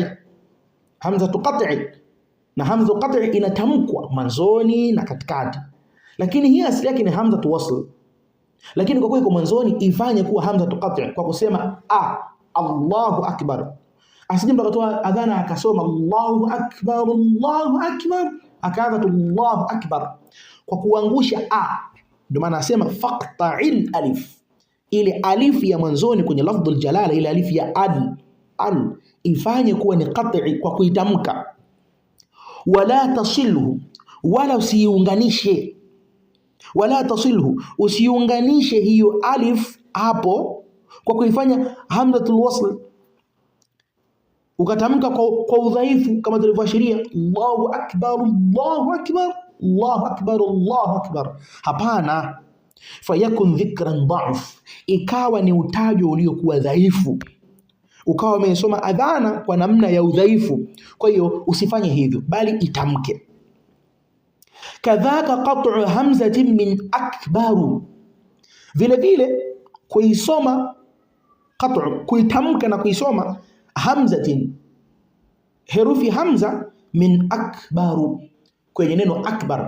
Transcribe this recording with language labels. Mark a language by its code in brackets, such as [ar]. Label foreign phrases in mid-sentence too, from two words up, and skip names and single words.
[ar] همزة القطع, [sw] na [ar] همزة القطع [sw] inatamkwa mwanzoni na katikati, lakini hii asili yake ni [ar] همزة الوصل. [sw] Lakini kwa kuwa iko mwanzoni, ifanye kuwa [ar] همزة القطع [sw] kwa kusema [ar] الله أكبر. [sw] Asije mtu akatoa adhana akasoma [ar] الله أكبر، الله أكبر, [sw] akaanza [ar] الله أكبر [sw] kwa kuangusha Ndio maana nasema [ar] فاقطع الألف, [sw] ile alif ya mwanzoni kwenye [ar] لفظ الجلالة, [sw] ile alif ya al ifanye kuwa ni qat'i kwa kuitamka. [ar] ولا تصله, [sw] wala usiunganishe. [ar] ولا تصله, [sw] usiunganishe hiyo alif hapo kwa kuifanya [ar] همزة الوصل, [sw] ukatamka kwa udhaifu kama tulivyoashiria [ar] الله أكبر، الله أكبر، الله أكبر، الله أكبر. [sw] Hapana, [ar] فيكون ذكرا ضعف, [sw] ikawa ni utajo uliokuwa dhaifu, ukawa umesoma adhana kwa namna ya udhaifu. Kwa hiyo usifanye hivyo, bali itamke. [ar] كذاك قطع همزة من أكبر, [sw] vile vile kuisoma qat'u, kuitamka na kuisoma hamzatin, herufi hamza, [ar] من أكبر, [sw] kwenye neno akbar.